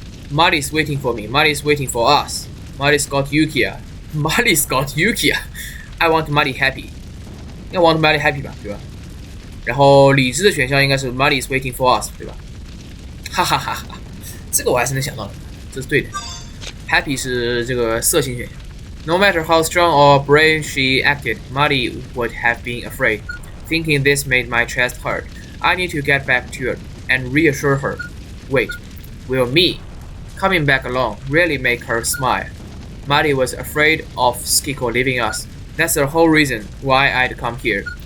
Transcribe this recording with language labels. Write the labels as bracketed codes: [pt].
[en] Marty's waiting for me. Marty's waiting for us. Marty's got Yukia. Marty's got Yukia. I want Marty happy. [zh] 应该 [en] want Marty happy [zh] 吧，对吧？然后理智的选项应该是 [en] Marty's waiting for us， [zh] 对吧？哈哈哈哈，这个我还是能想到的，这是对的。 Happy 是这个色情选项。 [en] No matter how strong or brave she acted, Marty would have been afraid. Thinking this made my chest hurt. I need to get back to her and reassure her. Wait, will me coming back alone really make her smile? Marty was afraid of Tsukiko leaving us. That's the whole reason why I'd come here.